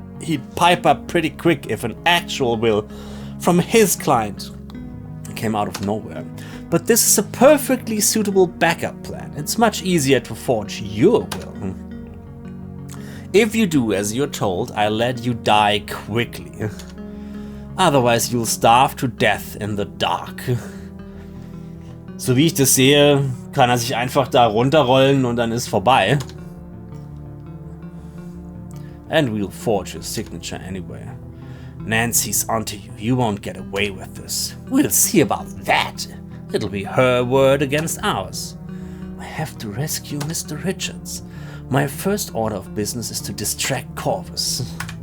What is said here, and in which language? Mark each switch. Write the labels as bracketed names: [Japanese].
[English] He'd pipe up pretty quick if an actual will from his client came out of nowhere. But this is a perfectly suitable backup plan. It's much easier to forge your will. If you do as you're told, I'll let you die quickly. Otherwise you'll starve to death in the dark. [German] So wie ich das sehe, kann er sich einfach da runterrollen und dann ist vorbei. [English] And we'll forge your signature anyway. Nancy's onto you. You won't get away with this. We'll see about that. It'll be her word against ours. I have to rescue Mr. Richards. My first order of business is to distract Corvus.